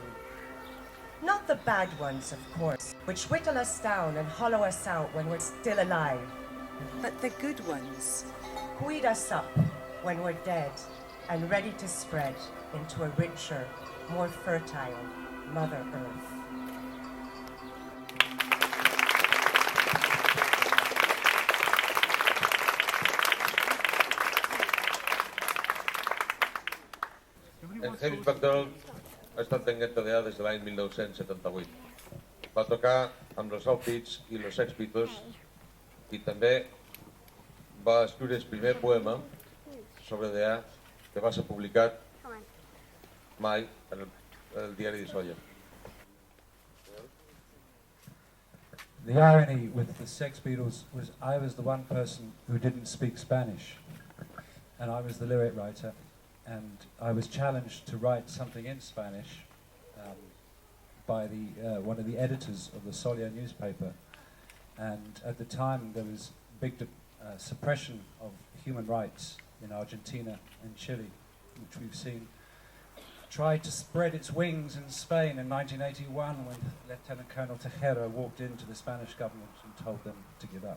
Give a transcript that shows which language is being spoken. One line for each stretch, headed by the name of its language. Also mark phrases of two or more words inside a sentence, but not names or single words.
English: Not the bad ones, of course, which whittle us down and hollow us out when we're still alive, but the good ones who eat us up when we're dead and ready to spread into a richer, more fertile Mother Earth.
Catalan: Hamish Macdonald ha estat tenint Deya des de l'any 1978. Va tocar amb los Offbeats i los Beatles i també va escriure el primer poema sobre Deya que va ser publicat mai en el diari de Solla.
English: The irony with the Sex Beatles was I was the one person who didn't speak Spanish, and I was the lyric writer, and I was challenged to write something in Spanish by one of the editors of the Solia newspaper, and at the time there was big suppression of human rights in Argentina and Chile, which we've seen tried to spread its wings in Spain in 1981 when Lieutenant Colonel Tejera walked into the Spanish government and told them to give up.